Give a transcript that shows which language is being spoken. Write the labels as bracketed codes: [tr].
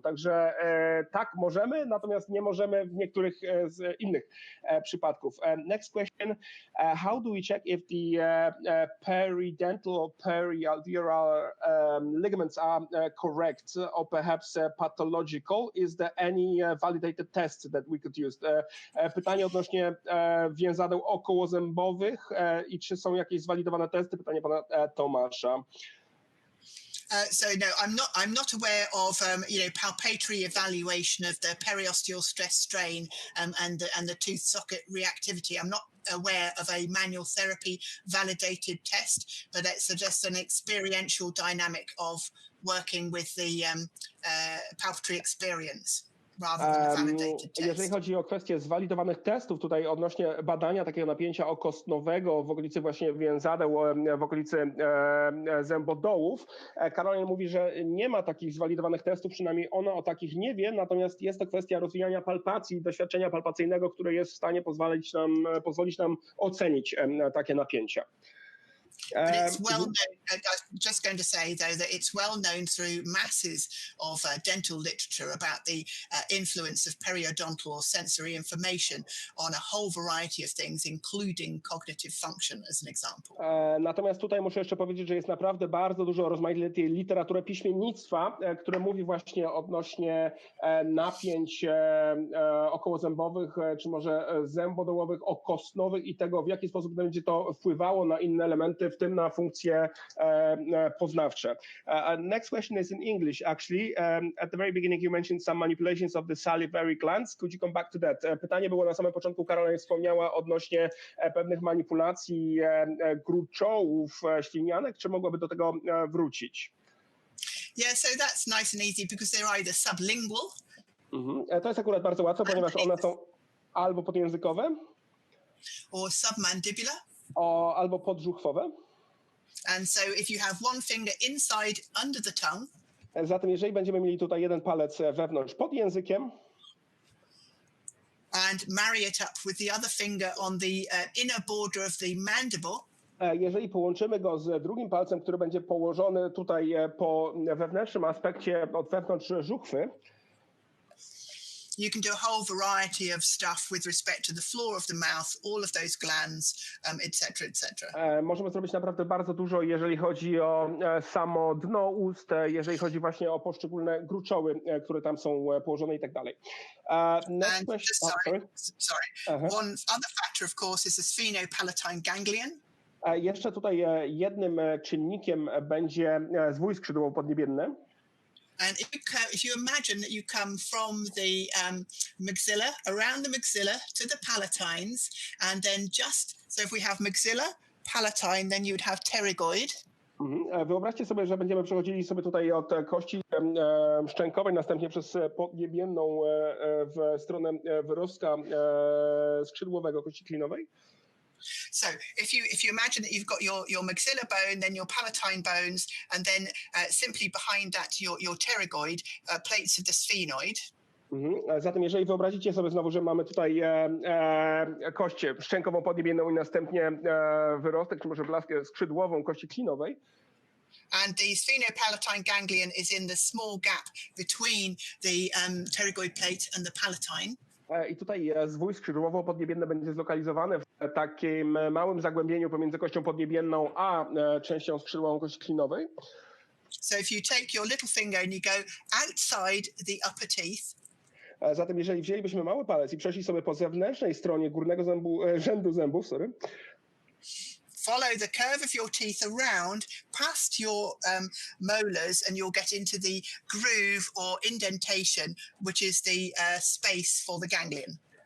[pl] Także tak, możemy, natomiast nie możemy w niektórych z innych przypadków. [en] Next question, how do we check if the peridental or perialveolar ligaments are correct or perhaps pathological? Is there any validated test that we could use? [pl] Pytanie odnośnie więzadeł okołozębowych i czy są jakieś zwalidowane testy? Pytanie pana Tomasza. [en] So no, I'm not aware of palpatory evaluation of the periosteal stress strain and the tooth socket reactivity. I'm not aware of a manual therapy validated test, but it's just an experiential dynamic of working with the palpatory experience rather than a validated test. [pl] Jeżeli chodzi o kwestię zwalidowanych testów tutaj odnośnie badania takiego napięcia okostnowego w okolicy właśnie więzadeł, w okolicy zębodołów, Caroline mówi, że nie ma takich zwalidowanych testów, przynajmniej ona o takich nie wie, natomiast jest to kwestia rozwijania palpacji, doświadczenia palpacyjnego, które jest w stanie pozwolić nam ocenić takie napięcia. [en] But it's well known, I was just going to say, though, that it's well known through masses of dental literature about the influence of periodontal or sensory information on a whole variety of things, including cognitive function, as an example. [pl] Natomiast tutaj muszę jeszcze powiedzieć, że jest naprawdę bardzo dużo rozmaitej literatury piśmiennictwa, które mówi właśnie odnośnie napięć okołozębowych, czy może zębodołowych, okostnowych i tego, w jaki sposób będzie to wpływało na inne elementy, w tym na funkcje poznawcze. [en] Next question is in English, actually. At the very beginning you mentioned some manipulations of the salivary glands. Could you come back to that? [pl] Pytanie było na samym początku, Caroline wspomniała odnośnie pewnych manipulacji gruczołów ślinianek. Czy mogłaby do tego wrócić? [en] Yeah, so that's nice and easy because they're either sublingual. [pl] To jest akurat bardzo łatwe, ponieważ one są albo podjęzykowe, [en] or submandibular. [pl] Albo podżuchwowe. [en] And so if you have one finger inside under the tongue, [pl] zatem jeżeli będziemy mieli tutaj jeden palec wewnątrz pod językiem [en] and marry it up with the other finger on the inner border of the mandible, [pl] jeżeli połączymy go z drugim palcem, który będzie położony tutaj po wewnętrznym aspekcie od wewnątrz żuchwy, [en] you can do a whole variety of stuff with respect to the floor of the mouth, all of those glands, etc., etc. [pl] Możemy zrobić naprawdę bardzo dużo, jeżeli chodzi o samo dno ust, jeżeli chodzi właśnie o poszczególne gruczoły, które tam są położone i tak dalej. [en] Next question. Sorry. One other factor, of course, is the sphenopalatine ganglion. [pl] Jeszcze tutaj jednym czynnikiem będzie zwój skrzydłowo-podniebienny. [en] And if you imagine that you come from the maxilla, around the maxilla to the palatines, and then so if we have maxilla, palatine, then you would have pterygoid. [pl] Wyobraźcie sobie, że będziemy przechodzili sobie tutaj od kości szczękowej, następnie przez podniebienną w stronę wyrostka skrzydłowego kości klinowej. [en] So if you imagine that you've got your maxilla bone, then your palatine bones, and then simply behind that your pterygoid, plates of the sphenoid. [pl] Zatem jeżeli wyobrazicie sobie znowu, że mamy tutaj kość szczękową podniebienną i następnie wyrostek, czy może blaskę skrzydłową kości klinowej. [en] And the sphenopalatine ganglion is in the small gap between the pterygoid plate and the palatine. [pl] I tutaj zwój skrzydłowo-podniebienny będzie zlokalizowany w takim małym zagłębieniu pomiędzy kością podniebienną a częścią skrzydłową kości klinowej. [en] So if you take your little finger and you go outside the upper teeth. [pl] Zatem jeżeli wzięlibyśmy mały palec i przeszli sobie po zewnętrznej stronie górnego rzędu zębów, [en] follow the curve of your teeth around past your molars and you'll get into the groove or indentation, which is the space for the ganglion.